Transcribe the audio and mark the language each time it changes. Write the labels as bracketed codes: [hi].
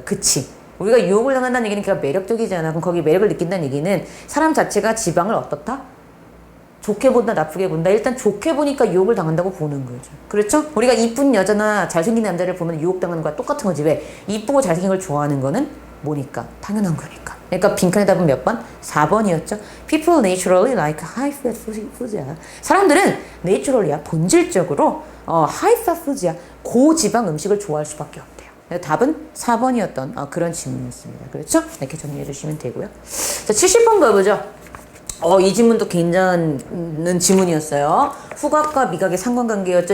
[ko] 그치, 우리가 유혹을 당한다는 얘기는 걔가 매력적이잖아. 그럼 거기 매력을 느낀다는 얘기는 사람 자체가 지방을 어떻다? 좋게 본다, 나쁘게 본다? 일단 좋게 보니까 유혹을 당한다고 보는 거죠. 그렇죠? 우리가 이쁜 여자나 잘생긴 남자를 보면 유혹당하는 거와 똑같은 거지. 왜? 이쁘고 잘생긴 걸 좋아하는 거는 뭐니까? 당연한 거니까. 그러니까 빈칸의 답은 몇 번? 4번이었죠. [en] People naturally like high-fat foods야. [ko] 사람들은 naturally야, 본질적으로 [en] high-fat foods [ko] 야, 고지방 음식을 좋아할 수밖에 없대요. 답은 4번이었던 그런 질문이었습니다. 그렇죠? 이렇게 정리해 주시면 되고요. 자, 70번 가보죠. 이 질문도 굉장한 질문이었어요. 후각과 미각의 상관관계였죠.